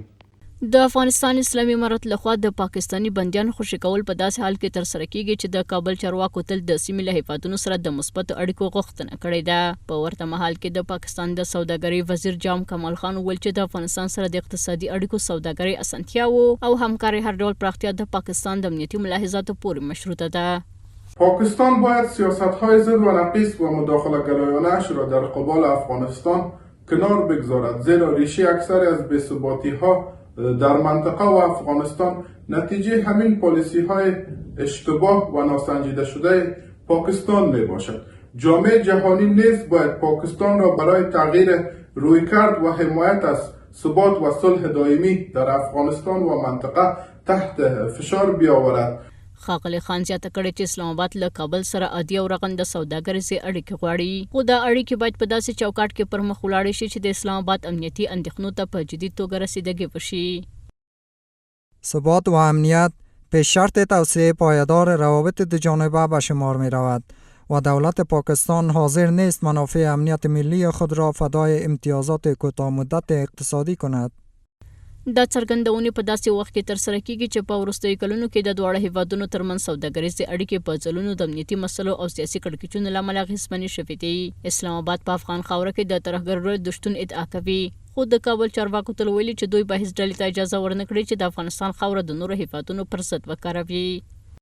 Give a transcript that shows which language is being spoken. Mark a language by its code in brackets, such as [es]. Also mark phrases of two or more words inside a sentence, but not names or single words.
[ps] د افغانستان اسلامي امارت لخوا د پاکستاني بندیانو خوشي کول په داسې حال کې ترسره کیږي چې د کابل چارواکو تل د سیمې له هیوادونو سره د مثبتو اړیکو غوښتنه کړې ده. په ورته مهال کې د پاکستان د سوداګرۍ وزیر جام کمال خان وویل چې د افغانستان سره د اقتصادي اړیکو، سوداګرۍ اسانتیاوو او همکارۍ هر ډول پراختیا د پاکستان د امنیتي ملاحظاتو پورې مشروطه ده. [fa] پاکستان باید سیاست‌های ضد و نقیص و مداخله‌گرایانه‌اش را در قبال افغانستان کنار بگذارد، زیرا ریشه اکثر از بی‌ثباتی‌ها در منطقه و افغانستان نتیجه همین پالیسی های اشتباه و ناسنجیده شده پاکستان می باشد. جامعه جهانی نیز باید پاکستان را برای تغییر رویکرد و حمایت از ثبات و صلح دائمی در افغانستان و منطقه تحت فشار بیاورد. [ps] ښاغلي خان زیاته کړې چې اسلام آباد له کابل سره عادي او رغنده سوداګریزې اړیکې غواړي، خو دا اړیکې باید په داسې چوکاټ کې پر مخ ولاړې شي چې د اسلام آباد امنیتي اندېښنو ته په جدي توګه رسیدګي وشي. [fa] ثبات و امنیت پیش شرط توسعه پایدار روابط دوجانبه به شمار می رود و دولت پاکستان حاضر نیست منافع امنیت ملی خود را فدای امتیازات کوتاه مدت اقتصادی کند. [ps] دا څرګندونې په داسې وخت کې ترسره کیږي چې په وروستیو کلونو کې د دواړو هیوادونو ترمنځ سوداګریزې اړیکې په ځلونو د امنیتي مسلو او سیاسي کړکېچونو له امله اغېزمنې شوې دي. اسلام آباد په افغان خاوره کې د ترهګرۍ د شتون ادعا کوي، خو د کابل چارواکو تل ویلي چې دوی به هیڅ ډلې ته اجازه ورنه کړي چې د افغانستان خاوره د نورو هیوادونو پر ضد وکاروي.